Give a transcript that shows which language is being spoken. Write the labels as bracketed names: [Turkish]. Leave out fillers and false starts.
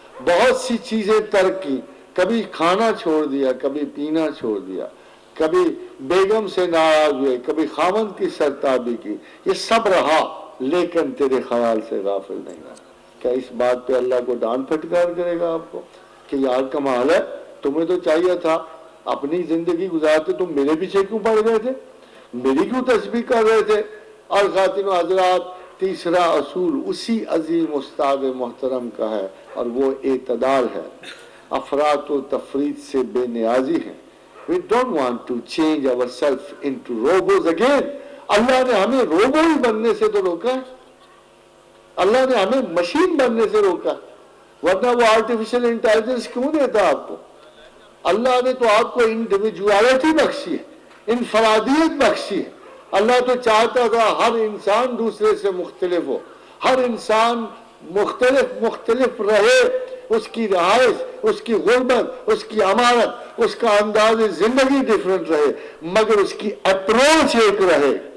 [Urdu] بہت سی چیزیں ترک کی، کبھی کھانا چھوڑ دیا، کبھی پینا چھوڑ دیا، کبھی بیگم سے ناراض ہوئے، کبھی خاوند کی سرتابی کی، یہ سب رہا لیکن تیرے خیال سے غافل نہیں رہا۔ کیا اس بات پہ اللہ کو ڈانٹ پھٹکار کرے گا آپ کو کہ یار کمال ہے، تمہیں تو چاہیے تھا اپنی زندگی گزارتے تم میرے پیچھے کیوں پڑ گئے تھے، میری کیوں تسبیح کر رہے تھے؟ اور خواتین و حضرات تیسرا اصول اسی عظیم استاد محترم کا ہے اور وہ اعتدال ہے. افراط و تفریط سے بے نیازی ہے. [English] We don't want to change ourselves into robots again. [Urdu] اللہ نے ہمیں روبو ہی بننے سے تو روکا ہے, اللہ نے ہمیں مشین بننے سے روکا, ورنہ وہ آرٹیفیشل انٹیلیجنس کیوں دیتا آپ کو؟ اللہ نے تو آپ کو انڈیویجوالٹی بخشی ہے, انفرادیت بخشی ہے. اللہ تو چاہتا تھا ہر انسان دوسرے سے مختلف ہو, ہر انسان مختلف رہے, اس کی رہائش, اس کی غربت, اس کی امانت, اس کا انداز زندگی ڈیفرنٹ رہے, مگر اس کی اپروچ ایک رہے.